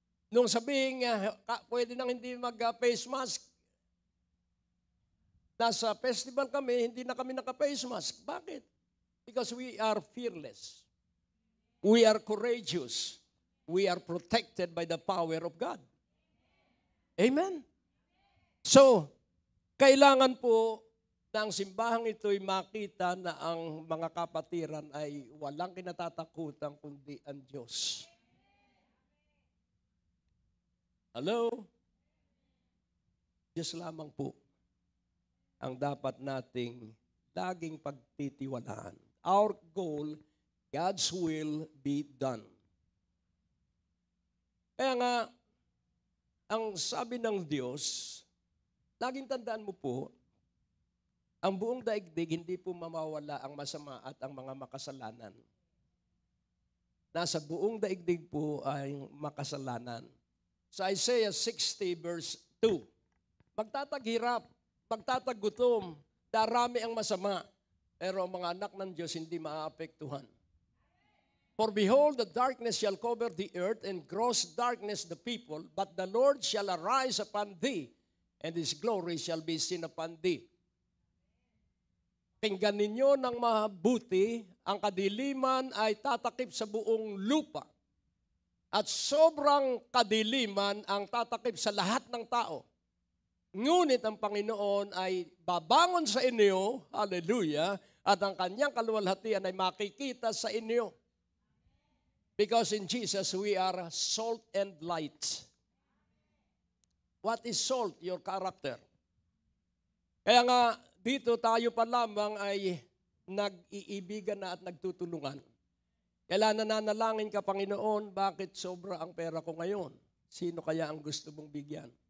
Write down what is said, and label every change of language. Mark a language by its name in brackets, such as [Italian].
[Filipino] Nung sabihin, pwede nang hindi mag-face mask, nasa festival kami, hindi na kami naka-face mask. Bakit? [English] Because we are fearless. We are courageous. We are protected by the power of God. Amen? [Filipino] So, kailangan po na ang simbahang ito'y makita na ang mga kapatiran ay walang kinatatakutan kundi ang Diyos. [English] Hello? [Filipino] Diyos lamang po ang dapat nating laging pagtitiwalaan. [English] Our goal, God's will be done. [Filipino] Kaya nga, ang sabi ng Diyos, laging tandaan mo po, ang buong daigdig hindi po mamawala ang masama at ang mga makasalanan. Nasa buong daigdig po ay makasalanan. Sa Isaiah 60 verse 2, magtataghirap, magtatagutom, darami ang masama, pero ang mga anak ng Diyos hindi maaapektuhan. [English] For behold, the darkness shall cover the earth, and gross darkness the people, but the Lord shall arise upon thee, and His glory shall be seen upon thee. [Filipino] Tingnan ninyo ng mabuti, ang kadiliman ay tatakip sa buong lupa, at sobrang kadiliman ang tatakip sa lahat ng tao. Ngunit ang Panginoon ay babangon sa inyo, hallelujah, at ang kanyang kaluwalhatian ay makikita sa inyo. [English] Because in Jesus, we are salt and light. What is salt? Your character. [Filipino] Kaya nga, dito tayo pa lamang ay nag-iibigan na at nagtutulungan. Kailan nananalangin ka, Panginoon, bakit sobra ang pera ko ngayon? Sino kaya ang gusto mong bigyan?